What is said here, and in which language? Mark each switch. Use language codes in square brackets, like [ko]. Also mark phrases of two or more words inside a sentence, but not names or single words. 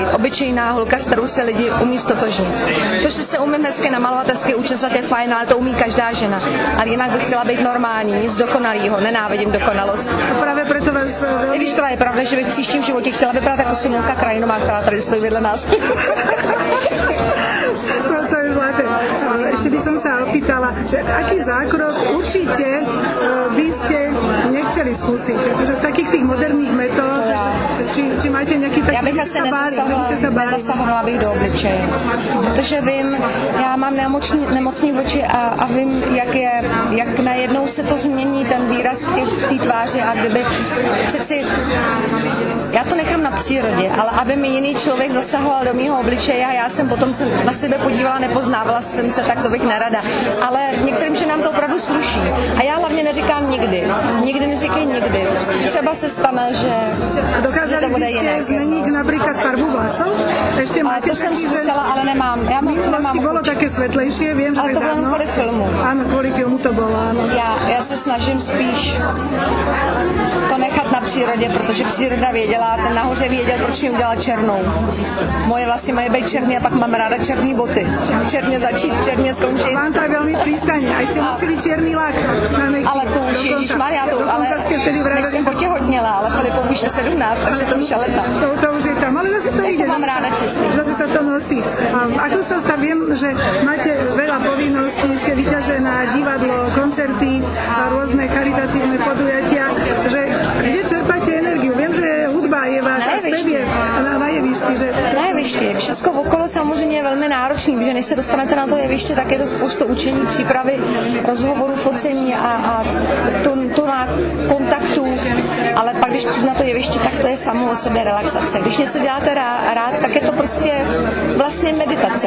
[cs] Obyčejná holka, s kterou se lidi umí stotožnit. To, že se umím hezky namalovat, hezky učesat je fajn, ale to umí každá žena. Ale jinak bych chtěla být normální, nic dokonalýho, nenávidím dokonalost. A právě proto vás... I když to je pravda, že bych v příštím životě chtěla vypadat jako Simulka Krajinová, která tady stojí vedle nás. [sk] To je zlaté. Ešte by som sa opýtala, že aký zákrok určite by ste nechceli skúsiť? Akože z takých tých moderných metód, či máte nejaký taký... [cs] Já bych asi nezasahovala bych do obličeje, protože vím, já mám nemocný oči a vím, jak najednou se to změní, ten výraz v té tváři a kdyby přeci, já to nechám na přírodě, ale aby mi jiný člověk zasahoval do mýho obličeje a já jsem potom se na sebe podívala, nepoznávala jsem se, tak to bych nerada. Ale některým ženám to opravdu sluší. A já hlavně neříkám nikdy. Nikdy neříkej nikdy. Třeba se stane, že to bude jinak. [sk] Zmeniť napríklad farbu vlasov? Ešte máte [cs] to jsem zkusila, ale nemám. Já nemám [sk] bolo také svetlejšie, viem, že [cs] ale to bylo kvůli filmu. [sk] Áno, kvôli filmu to bolo, áno. [cs] Já se snažím spíš to nechat na přírodě, protože příroda věděla, ten nahoře věděl, proč mi udělala černou. Moje vlasy mají být černý a pak mám ráda černý boty. Černě začít, černě skončit. [sk] Vám to je veľmi prístane. Aj ste nosili čierny lak. [cs] Ale to už ježišmarja, ale než jsem potěhotněla, ale Filipu už je 17, takže to už je leta. [sk] To už je tam, ale zase to ide. [cs] Mám ráda čistý. [sk] Zase sa to nosí. Ako sa viem, že máte veľa povinností, ste vyťažená, divadlo, koncerty, rôzne charitatívne podujatia, že kde čerpáte energiu? Viem, že hudba je váš a spev je na jevišti, že... [cs] Na jevišti. Všechno okolo samozřejmě je velmi náročný, protože než se dostanete na to jeviště, tak je to spoustu učení, přípravy, rozhovorů, focení a to na kontaktu, ale pak když přijdu na to jeviště, tak to je samo o sobě relaxace. Když něco děláte rád, tak je to prostě vlastně meditace.